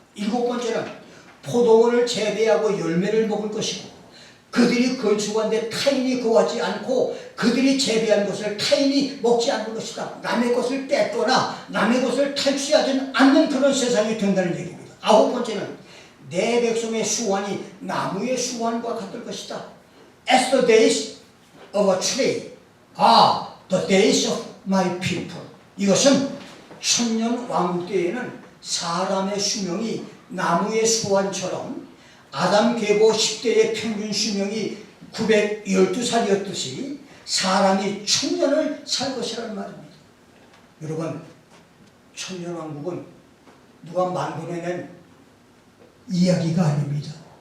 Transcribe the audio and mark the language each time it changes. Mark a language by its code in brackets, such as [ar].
[ko] 일곱 번째는 포도원을 재배하고 열매를 먹을 것이고 그들이 건축한데 타인이 거하지 않고 그들이 재배한 것을 타인이 먹지 않는 것이다. 남의 것을 뺏거나 남의 것을 탈취하지 않는 그런 세상이 된다는 얘기입니다. 아홉 번째는 내 백성의 수완이 나무의 수완과 같을 것이다. [en] As the days of a tree are the days of my people. [ko] 이것은 천년 왕국 때에는 사람의 수명이 나무의 수완처럼 아담 계보 10대의 평균 수명이 912살이었듯이 사람이 천년을 살 것이라는 말입니다. 여러분, 천년 왕국은 누가 만들어낸 이야기가 아닙니다.